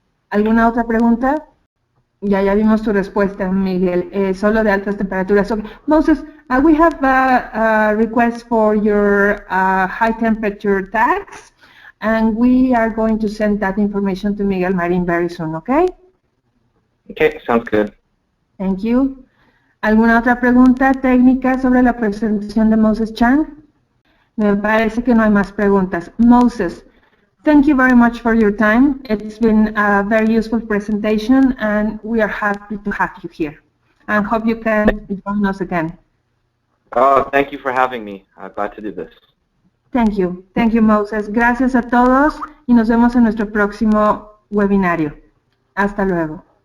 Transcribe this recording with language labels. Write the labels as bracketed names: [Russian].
[Spanish] ¿Alguna otra pregunta? Ya vimos tu respuesta, Miguel. Solo de altas temperaturas. Okay. [English] Moses, we have a request for your high temperature tags, and we are going to send that information to Miguel Marín very soon, okay? Okay, sounds good. Thank you. [Spanish] ¿Alguna otra pregunta técnica sobre la presentación de Moses Chang? Me parece que no hay más preguntas. [English] Moses, thank you very much for your time. It's been a very useful presentation, and we are happy to have you here. And hope you can join us again. Oh, thank you for having me. I'm glad to do this. Thank you. Thank you, Moses. [Spanish] Gracias a todos y nos vemos en nuestro próximo webinario. Hasta luego.